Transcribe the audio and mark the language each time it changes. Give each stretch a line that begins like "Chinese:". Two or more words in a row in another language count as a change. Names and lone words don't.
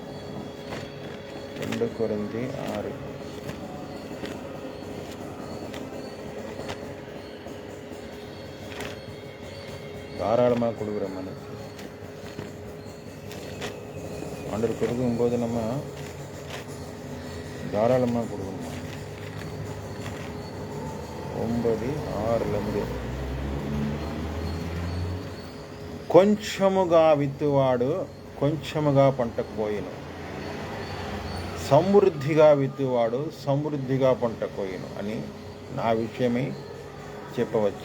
Tamil: 2 குறைஞ்சி 6 தாராளமாக கொடுக்குற மனசு ஆண்டவர் கொடுக்கும்போது நம்ம தாராளமாக கொடுக்கணுமா.
Telugu: 9:6 కొంచెముగా విత్తువాడు కొంచెముగా పంటకు పోయిను, సమృద్ధిగా విత్తువాడు సమృద్ధిగా పంటకు పోయిను అని నా విషయమై చెప్పవచ్చు.